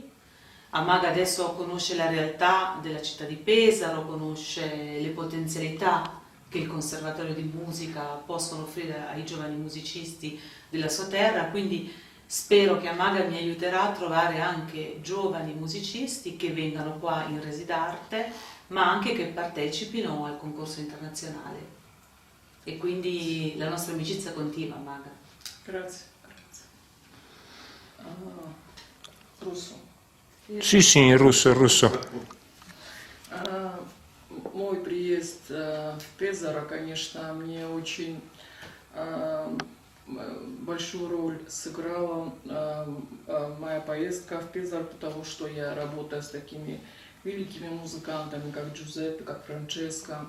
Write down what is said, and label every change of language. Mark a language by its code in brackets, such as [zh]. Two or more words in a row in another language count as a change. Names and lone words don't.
[it] Amaga adesso conosce la realtà della città di Pesaro, conosce le potenzialità che il Conservatorio di Musica possono offrire ai giovani musicisti della sua terra, quindi spero che Amaga mi aiuterà a trovare anche giovani musicisti che vengano qua in Residarte, ma anche che partecipino al concorso internazionale. E quindi la nostra amicizia continua, Amaga. Grazie. Russo. Sì, in russo. [ru] Мой приезд в Пезаро, конечно, мне очень большую роль сыграла моя поездка в Пезаро, потому что я работаю с такими великими музыкантами, как Джузеппе, как Франческо.